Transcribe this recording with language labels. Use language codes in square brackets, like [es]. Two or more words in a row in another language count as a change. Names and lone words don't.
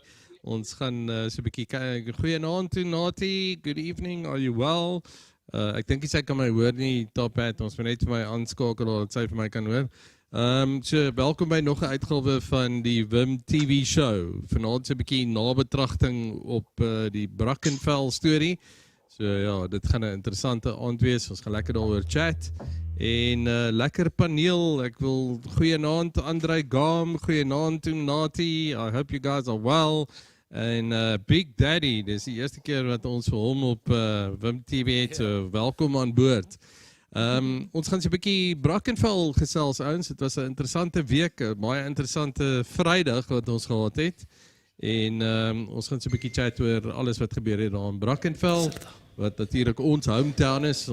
[af] Ons gaan so 'n bietjie kyk. Goeienaand toe [en] Nati, good evening, are you well? [af] Ek dink sy kan my hoor nie, Top-Hat, ons moet net vir my aanskakel dat sy vir my kan hoor. So welkom by nog 'n uitgawe van die WimTV show. Vanaand so 'n bietjie nabetragting op die Brackenfell storie. So ja, dit gaan 'n interessante aand wees. Ons gaan lekker daaroor chat. En lekker paneel. Ek wil goeienaand Andrei Gam, goeienaand toe Nati. [en] I hope you guys are well. [af] En Big Daddy, dis die eerste keer wat ons vir hom op WimTV het, so welkom aan boord. Ons gaan so 'n bietjie Brackenfell gesels ouens. Dit was 'n interessante week, 'n baie interessante Vrydag wat ons gehad het. En ons gaan so 'n bietjie chat oor alles wat gebeur het daar in Brackenfell, wat natuurlik ons hometown is.